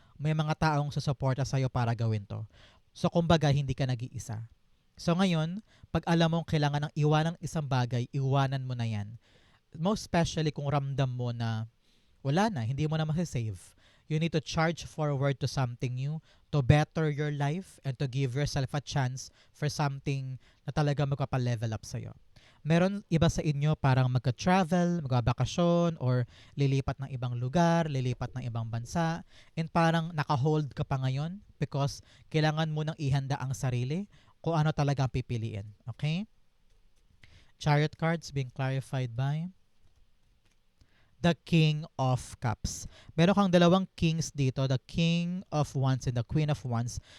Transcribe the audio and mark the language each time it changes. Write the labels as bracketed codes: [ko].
[tl] May mga taong susuporta sa iyo para gawin to. So kumbaga, hindi ka nag-iisa. So ngayon, pag alam mong kailangan ng iwanan ng isang bagay, iwanan mo na yan. [en] Most especially [tl] kung ramdam mo na wala na, hindi mo na masasave. [en] You need to charge forward to something new, to better your life, and to give yourself a chance for something [tl] na talaga magpapa-level up sa'yo. Meron iba sa inyo parang magka-travel, magbabakasyon, or lilipat ng ibang lugar, lilipat ng ibang bansa, and parang naka-hold ka pa ngayon because kailangan mo nang ihanda ang sarili kung ano talaga ang pipiliin. [en] Okay? Chariot cards being clarified by the King of Cups. [tl] Meron kang dalawang kings dito, the King of Wands and the Queen of Wands.